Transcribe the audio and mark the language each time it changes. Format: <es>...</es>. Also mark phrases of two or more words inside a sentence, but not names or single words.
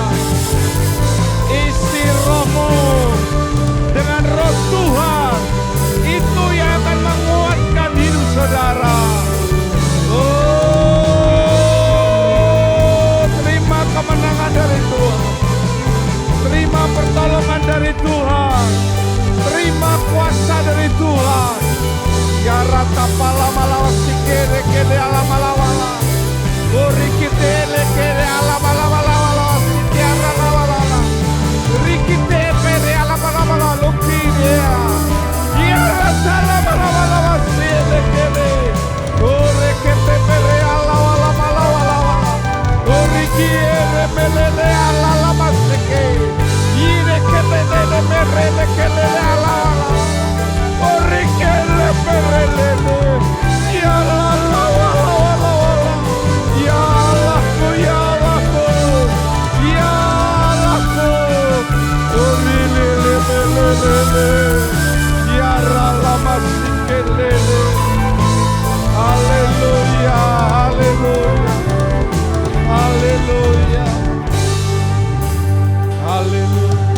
<id>Isi rohmu dengan roh Tuhan, itu yang akan menguatkan hidup saudara. Oh, terima kemenangan dari Tuhan, terima pertolongan dari Tuhan, terima kuasa dari Tuhan. Ya rata pala malawa sikere kele ala malawala, ori kitele kele ala malawala, tiara malawala, rikite pere ala malawala, lukidea, ya rata la malawala sikere kele, ori kite pere ala malawala, ori kiere melele ala lama sike, ire kete nene merele kele ala. Ori kele perelele, ya la la la la la la, ya Allahku, ya Allahku, ya Allahku. Ori lele lele, ya la masih kelele. Haleluya, haleluya, haleluya, haleluya.</id>